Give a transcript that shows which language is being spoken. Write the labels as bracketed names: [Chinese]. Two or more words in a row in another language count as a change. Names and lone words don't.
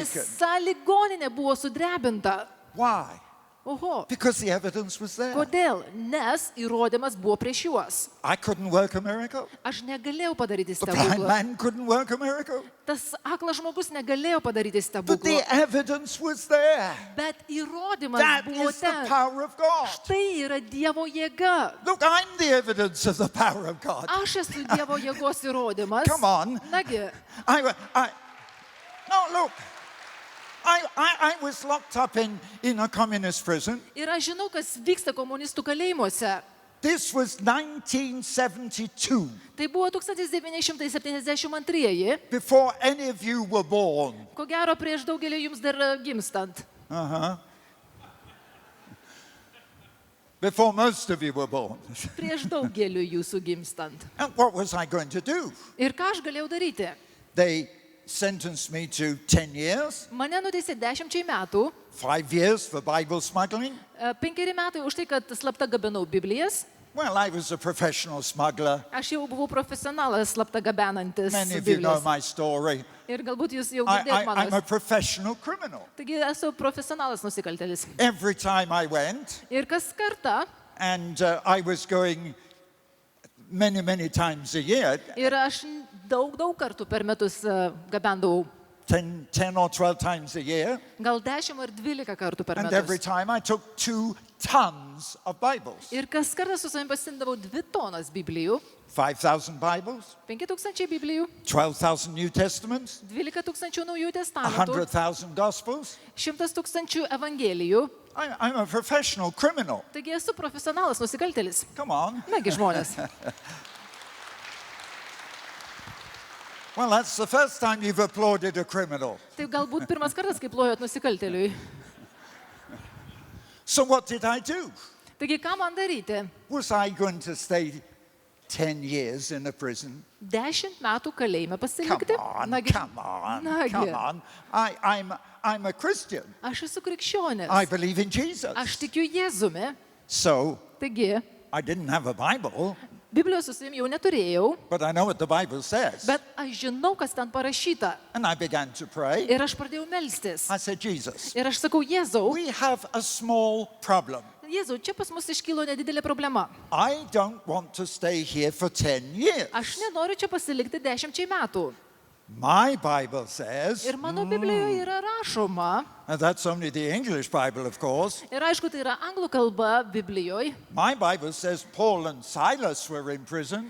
[Lithuanian] visa ligoninė buvo sudrebinta. [English] Why? Oho. Because the evidence was there. [Lithuanian] Kodėl? Nes įrodymas buvo prieš juos. [English] I couldn't work a miracle. [Lithuanian] Aš negalėjau padaryti [English] The blind [Lithuanian] stebuklą. [English] man couldn't work a miracle. [Lithuanian] Tas aklas žmogus negalėjo padaryti [English] But the [Lithuanian] stebuklą. [English] evidence was there. [Lithuanian] Bet įrodymas [English] That [Lithuanian] buvo [English] is the [Lithuanian] ten. [English] power of God. [Lithuanian] Tai yra Dievo jėga. [English] Look, I'm the evidence of the power of God. [Lithuanian] Aš esu Dievo jėgos įrodymas. [English] Come on. [Lithuanian] Nagi, [English] No, look. I was locked up in a communist prison. [Lithuanian] ir aš žinau, kas vyksta komunistų kalėjimuose. [English] This was 1972, [Lithuanian] Tai buvo 1972, [English] before any of you were born. [Lithuanian] ko gero prieš daugelį jums dar gimstant. [English] Before most of you were born. [Lithuanian] Prieš daugelį jūsų gimstant. [English] And what was I going to do? [Lithuanian] Ir ką aš galėjau daryti? [English] They sentenced me to 10 years, [Lithuanian] Mane nuteisė 10 metų, [English] 5 years for Bible smuggling. [Lithuanian] 5 metai už tai, kad slapta gabenau Biblijas. [English] Well, I was a professional smuggler. [Lithuanian] Aš jau buvau profesionalas slapta gabenantis [English] Many of you know [Lithuanian] Biblijas. [English] my story. [Lithuanian] Ir galbūt jūs jau [English] I, [Lithuanian] girdėjot [English] I'm a [Lithuanian] mano. [English] professional criminal. [Lithuanian] Taigi esu profesionalas nusikaltėlis. [English] Every time I went, [Lithuanian] Ir kas kartą, [English] and I was going many, many times a year, [Lithuanian] ir aš daug kartų per metus gabendavau. [English] 10 or 12 times a year, [Lithuanian] Gal 10 ar 12 kartų per [English] and every [Lithuanian] metus. [English] time I took 2 tons of Bibles. [Lithuanian] Ir kas kartą su savimi pasimdavau 2 tonas Biblijų, [English] 5,000 Bibles, [Lithuanian] 5000 Biblijų, [English] 12,000 New Testaments, [Lithuanian] 12 000 naujų testamentų, [English] 100,000 Gospels. [Lithuanian] 100 000 evangelijų. [English] I'm a professional criminal. [Lithuanian] Taigi esu profesionalas nusikaltėlis. [English] Come on. [Lithuanian] Nagi žmonės. [English] Well, that's the first time you've applauded a criminal. [Lithuanian] Tai galbūt pirmas kartas, kai plojot nusikaltėliui. [English] So what did I do? [Lithuanian] Taigi, ką man daryti? [English] Was I going to stay 10 years in a prison? [Lithuanian] 10 metų kalėjime [English] Come [Lithuanian] pasilikti? [English] on, [Lithuanian] Nagi, [English] come on, [Lithuanian] Nagi. [English] come on. I'm a Christian. [Lithuanian] aš esu krikščionis. [English] I believe in Jesus. [Lithuanian] Aš tikiu Jėzumi. [English] So [Lithuanian] Taigi, [English] I didn't have a Bible, [Lithuanian] Biblijos su savimi jau neturėjau, [English] but I know what the Bible says. [Lithuanian] bet aš žinau, kas ten parašyta. [English] And I began to pray. [Lithuanian] Ir aš pradėjau melstis. [English] I said, Jesus, [Lithuanian] Ir aš sakau, Jėzau, [English] we have a small problem. [Lithuanian] Jėzau, čia pas mus iškilo nedidelė problema. [English] I don't want to stay here for 10 years. [Lithuanian] Aš nenoriu čia pasilikti 10 metų. [English] My Bible says, [Lithuanian] Ir mano Biblijoje yra rašoma, [English] and that's only the English Bible, of course. [Lithuanian] ir aišku, tai yra anglų kalba Biblijoje, [English] My Bible says Paul and Silas were in prison.